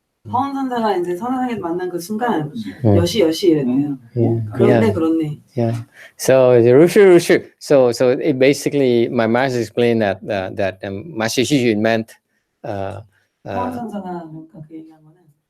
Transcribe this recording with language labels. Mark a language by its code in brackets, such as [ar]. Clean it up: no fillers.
[ko] 서원 선사가 이제 선화상에서 만난 그 순간 여시 이랬대요. 그렇네. [en] Yeah. So [zh] 如是如是. [en] So it basically, my master explained that Master Hsuan meant [ko] 서원 선사가 그러니까 그 얘기한 거는